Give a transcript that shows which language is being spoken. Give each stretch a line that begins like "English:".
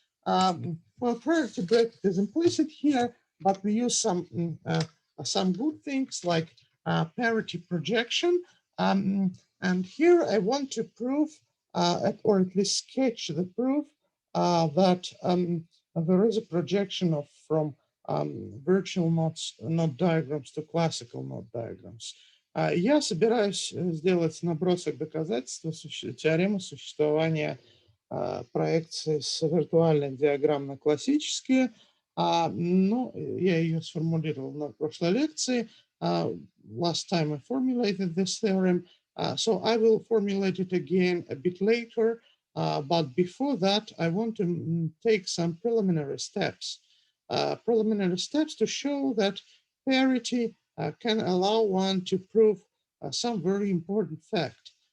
English: Well, parity bracket is implicit here, but we use some good things like parity projection. And here I want to prove, or at least sketch the proof that there is a projection from virtual node diagrams to classical node diagrams.
Russian: Я собираюсь сделать набросок доказательства теоремы существования проекции с виртуальных диаграмм на классические. Но я ее сформулировал на прошлой лекции.
English: Last time I formulated this theorem, so I will formulate it again a bit later. But before that, I want to take some preliminary steps. Preliminary steps to show that parity can allow one to prove some very important fact.